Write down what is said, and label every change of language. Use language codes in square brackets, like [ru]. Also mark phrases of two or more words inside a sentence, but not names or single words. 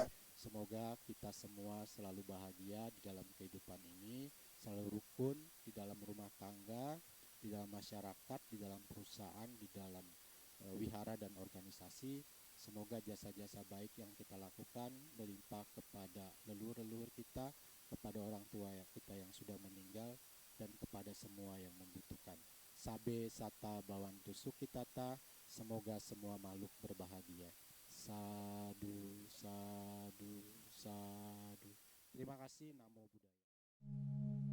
[id] Semoga kita semua selalu bahagia di dalam kehidupan ini, selalu rukun di dalam rumah tangga, di dalam masyarakat, di dalam perusahaan, di dalam wihara dan organisasi. Semoga jasa-jasa baik yang kita lakukan melimpah kepada leluhur-leluhur kita, kepada orang tua kita yang sudah meninggal, dan kepada semua yang membutuhkan. [pi] Sabe sata bawantu sukitata, [id] semoga semua makhluk berbahagia. [pi] Sadu, sadu, sadu. [id] Terima kasih, [sa] Namo Buddhaya.